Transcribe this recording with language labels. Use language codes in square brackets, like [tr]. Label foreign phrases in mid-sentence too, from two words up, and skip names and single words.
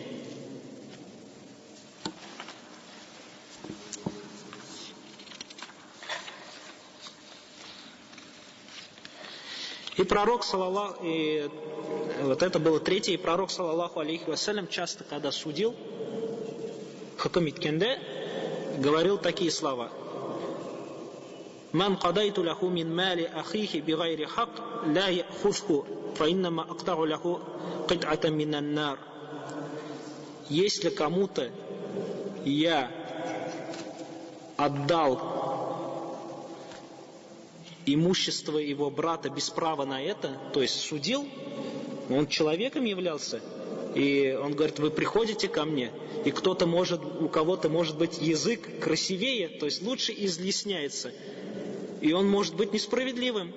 [ru] И пророк, и вот это было третье, и пророк, [ar] صلى الله عليه وسلم, [ru] часто, когда судил, [tt] хукм иткенде, [ru] говорил такие слова: [ar] «من قضيت له من مال أخيه بغير حق، لا يأخذه، فإنما أقطع له قطعة من النار». [ru] Если кому-то я отдал имущество его брата без права на это, то есть судил, он человеком являлся, и он говорит: вы приходите ко мне, и у кого-то может быть язык красивее, то есть лучше изъясняется, и он может быть несправедливым.